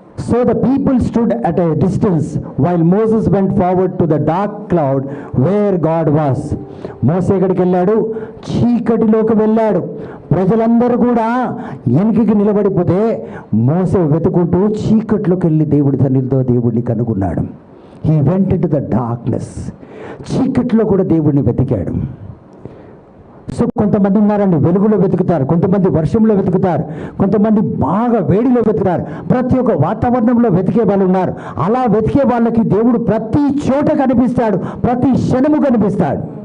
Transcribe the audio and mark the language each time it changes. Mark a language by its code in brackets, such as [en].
[en] So the people stood at a distance while Moses went forward to the dark cloud where God was. [te] మోసే ఎక్కడికి వెళ్ళాడు? చీకటిలోకి వెళ్ళాడు. ప్రజలందరూ కూడా వెనుకకి నిలబడిపోతే మోసే వెతుకుంటూ చీకట్లోకి వెళ్ళి దేవుడి సన్నిధితో దేవుడిని కనుగొన్నాడు. [en] He went into the darkness. [te] చీకట్లో కూడా దేవుడిని వెతికాడు. సో కొంతమంది ఉన్నారండి, వెలుగులో వెతుకుతారు, కొంతమంది వర్షంలో వెతుకుతారు, కొంతమంది బాగా వేడిలో వెతుకుతారు, ప్రతి ఒక్క వాతావరణంలో వెతికే వాళ్ళు ఉన్నారు. అలా వెతికే వాళ్ళకి దేవుడు ప్రతి చోట కనిపిస్తాడు, ప్రతి క్షణము కనిపిస్తాడు.